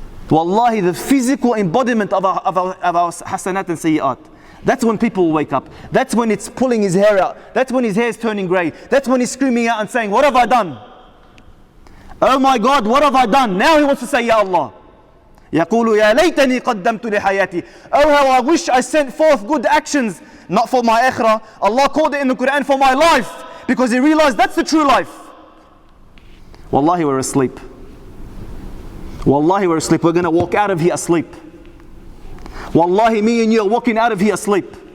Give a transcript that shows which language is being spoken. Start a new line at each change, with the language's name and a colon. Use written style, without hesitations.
English: Wallahi, the physical embodiment of our hasanat and sayyat. That's when people wake up. That's when it's pulling his hair out. That's when his hair is turning grey. That's when he's screaming out and saying, what have I done? Oh my God, what have I done? Now he wants to say, Ya Allah.
Arabic: يقول يا ليتني قدمت لحياتي.
English: Oh, how I wish I sent forth good actions, not for my akhirah. Allah called it in the Quran for my life, because he realized that's the true life. Wallahi, we're asleep. Wallahi, we're asleep. We're going to walk out of here asleep. Wallahi, me and you are walking out of here asleep.